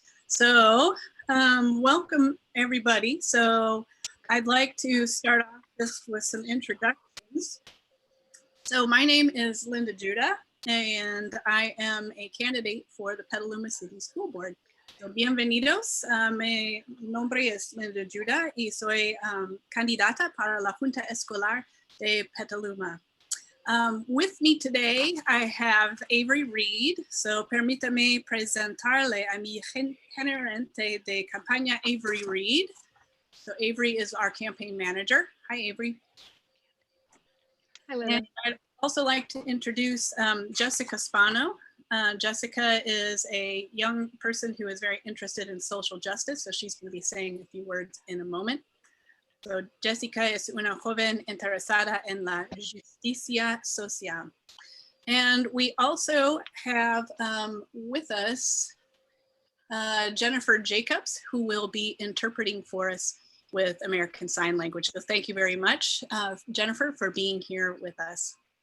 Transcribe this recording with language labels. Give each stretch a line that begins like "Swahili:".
English: So welcome, everybody. So I'd like to start off this with some introductions. So my name is Linda Judah, and I am a candidate for the Petaluma City School Board.
Spanish: So, bienvenidos. Mi nombre es Linda Judah y soy candidata para la Junta Escolar de Petaluma.
English: With me today, I have Avery Reed. So,
Spanish: permítame presentarle a mi gerente de campaña,
English: Avery Reed. So, Avery is our campaign manager. Hi, Avery. Hi, Linda. And I'd also like to introduce Jessica Spano. Jessica is a young person who is very interested in social justice, so she's going to be saying a few words in a moment.
Spanish: So Jessica es una joven interesada en la justicia social.
English: And we also have with us Jennifer Jacobs, who will be interpreting for us with American Sign Language. So thank you very much, Jennifer, for being here with us.